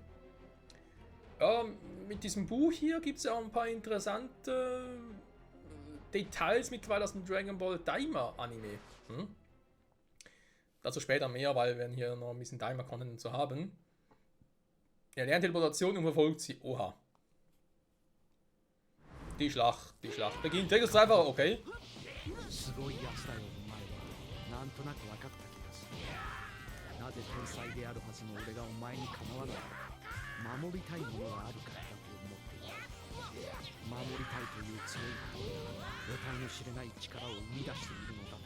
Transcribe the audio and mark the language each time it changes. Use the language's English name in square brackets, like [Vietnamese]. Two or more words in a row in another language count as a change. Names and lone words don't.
[German] Ja, mit diesem Bu hier gibt es ja auch ein paar interessante Details mittlerweile aus dem Dragon Ball Daima Anime. Dazu später mehr, weil wir hier noch ein bisschen Daima-Content zu haben. Er lernt Teleportation und verfolgt sie. Oha. Die Schlacht beginnt. Take us einfach, okay. [Japanese] すごいやつだよお前は。なんとなく分かった気がする。なぜ天才であるはずの俺がお前に構わないのか。守りたいものがあるからだと思っている。守りたいという強い心が得体の知れない力を生み出しているのだと。